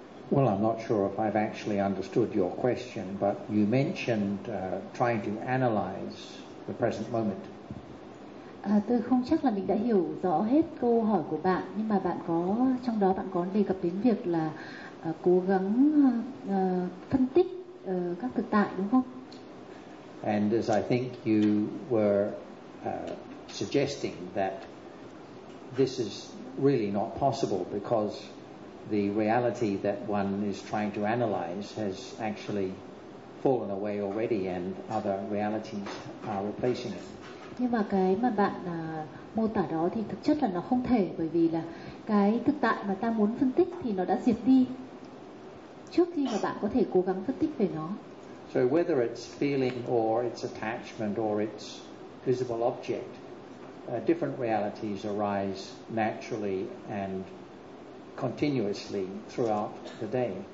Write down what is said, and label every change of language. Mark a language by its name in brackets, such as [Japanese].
[English] Well, I'm not sure if I've actually understood your question, but you mentioned trying to analyze the present moment. [Vietnamese] Tôi không chắc là mình đã hiểu rõ hết câu hỏi của bạn, nhưng mà bạn có trong đó bạn có đề cập đến việc là cố gắng phân tích các thực tại đúng không? [English] And as I think you were suggesting that this is really not possible because the reality that one is trying to analyze has actually fallen away already and other realities are replacing it. [Vietnamese] Nhưng mà cái mà bạn mô tả đó thì thực chất là nó không thể, bởi vì là cái thực tại mà ta muốn phân tích thì nó đã diệt đi trước khi mà bạn có thể cố gắng phân tích về nó. [English] So whether it's feeling or it's attachment or it's visible object, different realities arise naturally and continuously throughout the day.